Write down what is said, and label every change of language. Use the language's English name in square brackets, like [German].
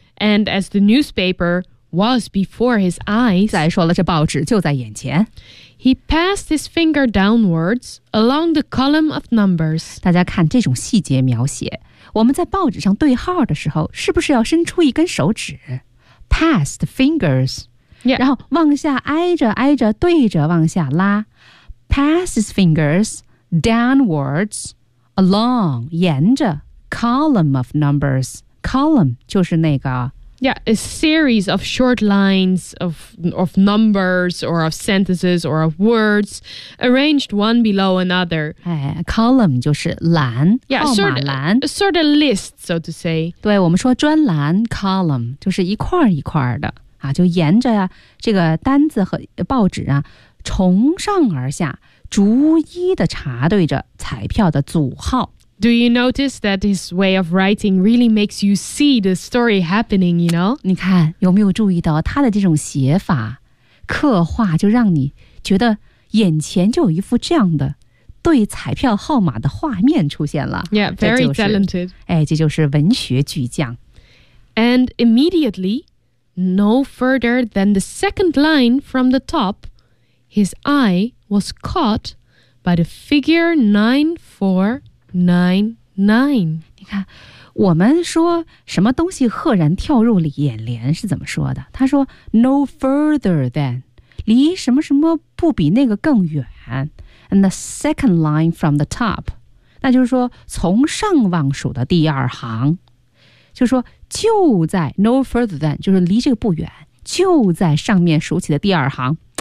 [English] And as the newspaper was before his eyes, [Chinese] 再说了，这报纸就在眼前。 [English] He passed his finger downwards along the column of numbers. [Chinese] 大家看这种细节描写，我们在报纸上对号的时候，是不是要伸出一根手指 ？ [English] Pass the fingers. Yeah. [Chinese] 然后往下挨着挨着对着往下拉 ， [English] pass his fingers downwards along [Chinese] 沿着 [English] column of numbers. [Chinese] Column 就是那个。 [English] Yeah, a series of short lines of numbers or of sentences or of words arranged one below another. [Chinese] Hey, column 就是栏 [English] yeah, [Chinese] 号码栏 [English] a sort of list, so to say. [Chinese] 对，我们说专栏 column 就是一块一块的啊，就沿着呀、啊、这个单子和报纸啊，从上而下逐一的查对着彩票的组号。 [English] Do you notice that his way of writing really makes you see the story happening, you know? [Chinese] 你看，有没有注意到他的这种写法，刻画就让你觉得眼前就有一幅这样的对彩票号码的画面出现了。 [English] Yeah, very talented. [Chinese] 哎，这就是文学巨匠。 [English] And immediately, no further than the second line from the top, his eye was caught by the figure 9499. [Chinese] 你看，我们说什么东西赫然跳入了眼帘是怎么说的？他说 ， [English] no further than， [Chinese] 离什么什么不比那个更远。 [English] And the second line from the top， [Chinese] 那就是说从上往数的第二行，就说就在 [English] no further than， [Chinese] 就是离这个不远，就在上面数起的第二行。